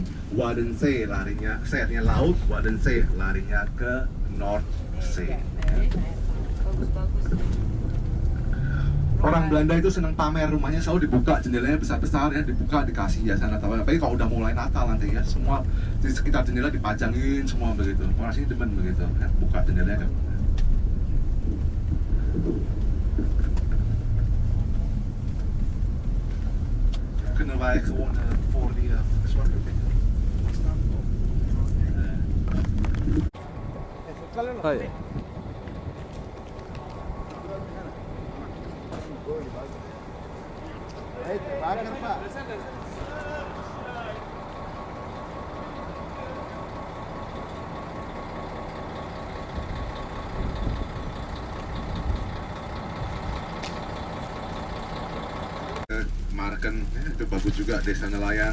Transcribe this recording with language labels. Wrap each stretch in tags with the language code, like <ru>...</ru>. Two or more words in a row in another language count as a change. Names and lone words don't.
<id>Waddenzee larinya, saya laut. Waddenzee larinya ke Noordzee. Orang Belanda itu senang pamer, rumahnya selalu dibuka, jendelanya besar-besar ya, dibuka, dikasih hiasan atau apa. Tapi kalau udah mulai Natal nanti ya, semua di sekitar jendela dipajangin semua begitu. Orang sini demen begitu, ya, buka jendelanya kan.</id> <nl>Kunnen wij gewoon voor die zwarte</nl> <id>Oh iya. Bakar Pak. Marken itu bagus juga, desa nelayan.</id>